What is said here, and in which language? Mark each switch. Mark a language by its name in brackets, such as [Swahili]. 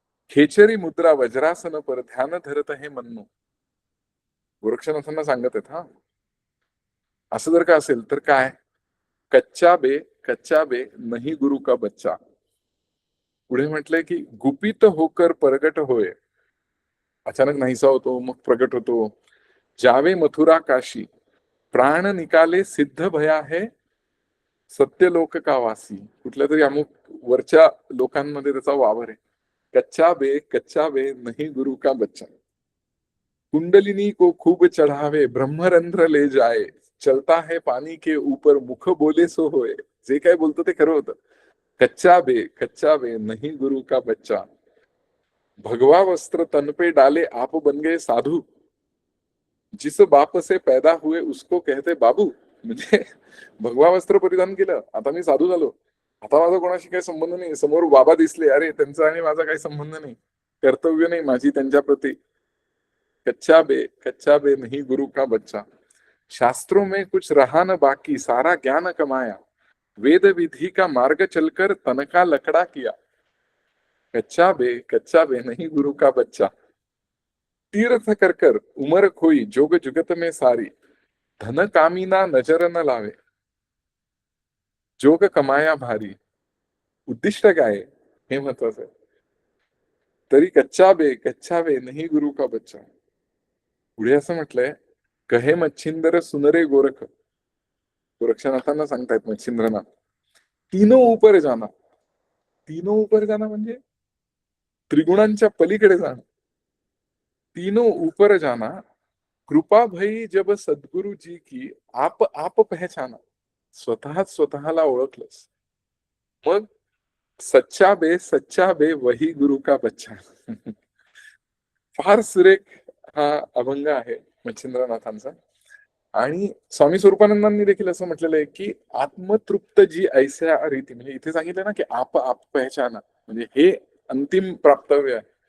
[Hindi] खेचरी मुद्रा वज्रासन पर, ध्यान धरत हे मन्नो. [Marathi] गोरक्षनाथांना सांगत आहेत हा. असं जर का असेल तर काय, [Hindi] कच्चा बे नहीं गुरु का बच्चा. [Marathi] पुढे म्हटलंय की [Hindi] गुपित होकर प्रगट होय, [Marathi] अचानक नाहीसा होतो मग प्रगट होतो. [Hindi] जावे मथुरा काशी, प्राण निकाले सिद्ध भया है, सत्यलोक का वासी. [Marathi] कुठल्या तरी अमुक वरच्या लोकांमध्ये त्याचा वावर आहे. [Hindi] कच्चा बे नहीं गुरु का बच्चा. कुंडलिनी को खूब चढ़ावे, ब्रह्मरंध्र ले जाए, चलता है पानी के ऊपर, मुख बोले सो होय. [Marathi] जे काय बोलतो ते खरं होतं. [Hindi] कच्चा बे नहीं गुरु का बच्चा. भगवा वस्त्र तन पे डाले, आप बन गए साधू, जिस बाप से पैदा हुए उसको कहते बाबू. [Marathi] म्हणजे भगवा वस्त्र परिधान केलं, आता मी साधू झालो, आता माझा कोणाशी काही संबंध नाही. समोर बाबा दिसले, अरे त्यांचा आणि माझा काही संबंध नाही, कर्तव्य नाही माझी त्यांच्या प्रती. [Hindi] कच्चा बे नहीं गुरु का बच्चा. शास्त्रों में कुछ रहा न बाकी, सारा ज्ञान कमाया, वेद विधि का मार्ग चलकर तन का लकड़ा किया. कच्चा बे नहीं गुरु का बच्चा. तीर्थ कर कर उमर खोई, जोग जुगत में सारी, धन कामीना नजर न लावे, जोग कमाया भारी. [Marathi] उद्दिष्ट काय आहे हे महत्वाचं आहे. तरी [Hindi] कच्चा बे नहीं गुरु का बच्चा. [Marathi] पुढे असं म्हटलंय, [Hindi] कहे मच्छिंदर सुनरे गोरख. [Marathi] गोरक्षनाथांना सांगतायत मच्छिंद्रनाथ, [Hindi] तीनों ऊपर जाना. तीनों ऊपर जाना [Marathi] म्हणजे त्रिगुणांच्या पलीकडे जाणं. [Hindi] तीनों ऊपर जाना, कृपा भई जब सद्गुरु जी की, आप पहचाना. [Marathi] स्वतःच स्वतःला ओळखलंस, मग [Hindi] सच्चा बे वही गुरु का बच्चा. [Marathi] फार सुरेख हा अभंग आहे मच्छिंद्रनाथांचा. आणि स्वामी स्वरूपानंदांनी देखील असं म्हटलेलं आहे की आत्मतृप्त जी ऐसा रीती, म्हणजे इथे सांगितलं ना की [Hindi] आप पहचाना, [Marathi] म्हणजे हे अंतिम प्राप्तव्य आहे.